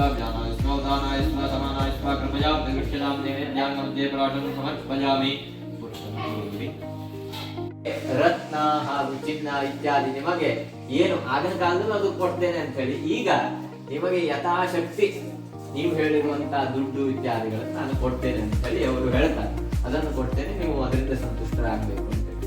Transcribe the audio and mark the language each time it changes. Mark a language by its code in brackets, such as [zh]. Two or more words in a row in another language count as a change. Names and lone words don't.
[sa] व्यानाय स्वा उदानाय स्वा समानाय स्वा कृपया प्रविष्यतां नैवेद्यां मध्ये प्राणं समर्पयामि [kn] ರತ್ನ ಹಾಗೂ ಚಿನ್ನ ಇತ್ಯಾದಿ ನಿಮಗೆ ಏನು ಆಗಿನ ಕಾಲದಲ್ಲಿ ಅದು ಕೊಡ್ತೇನೆ ಅಂತ ಹೇಳಿ ಈಗ ನಿಮಗೆ ಯಥಾಶಕ್ತಿ ನೀವು ಹೇಳಿರುವಂತಹ ದುಡ್ಡು ಇತ್ಯಾದಿಗಳನ್ನು ನಾನು ಕೊಡ್ತೇನೆ ಅಂತ ಹೇಳಿ ಅವರು ಹೇಳ್ತಾರೆ. ಅದನ್ನು ಕೊಡ್ತೇನೆ, ನೀವು ಅದರಿಂದ ಸಂತುಷ್ಟರಾಗಬೇಕು ಅಂತ ಹೇಳಿ.